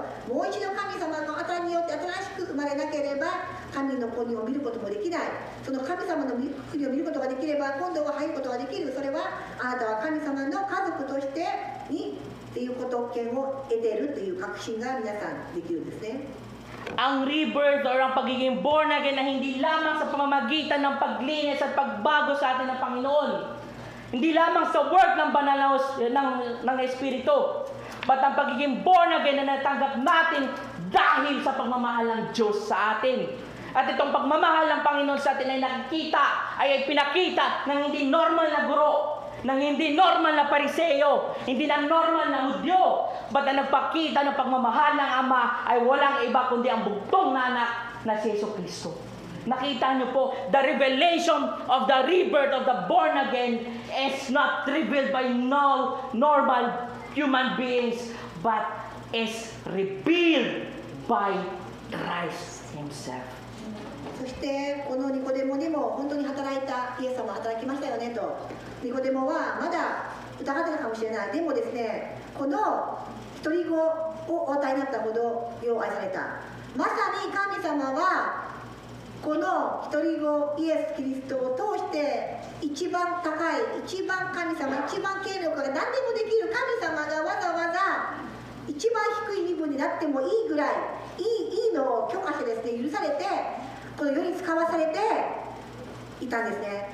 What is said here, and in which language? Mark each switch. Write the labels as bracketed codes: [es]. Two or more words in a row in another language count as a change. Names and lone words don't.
[ja] もう一度神様の与えによって新しく生まれなければ、神の国を見ることもできない。その神様の国を見ることができれば、今度は入ることができる。それはあなたは神様の家族としてっていう特権を得ているという確信が皆さんできるんですね。 [tl] Ang rebirth or ang pagiging [en] born again [tl] na hindi lamang sa pamamagitan ng paglinis at pagbago sa atin ng Panginoon. Hindi lamang sa work ng banal ng Espiritu. But ang pagiging [en] born again [tl] na natanggap natin dahil sa pagmamahal ng Diyos sa atin. At itong pagmamahal ng Panginoon sa atin ay pinakita ng hindi normal na guro, ng hindi normal na pariseo, hindi na normal na Hudyo, but na nagpakita ng pagmamahal ng Ama ay walang iba kundi ang bugtong na anak na si Jesucristo. Nakita niyo po, [en] the revelation of the rebirth of the born again is not revealed by normal human beings, but is revealed by Christ Himself. [ja] そしてこのニコデモにも本当に働いたイエス様働きましたよねと。ニコデモはまだ疑ってたかもしれない。でもですね、この一人子をお与えになったほどよう愛された。まさに神様はこの一人子イエス・キリストを通して一番高い、一番神様、一番権力が何でもできる神様がわざわざ一番低い身分になってもいいぐらいいいのを許可してですね、許されてこの世に使わされていたんですね。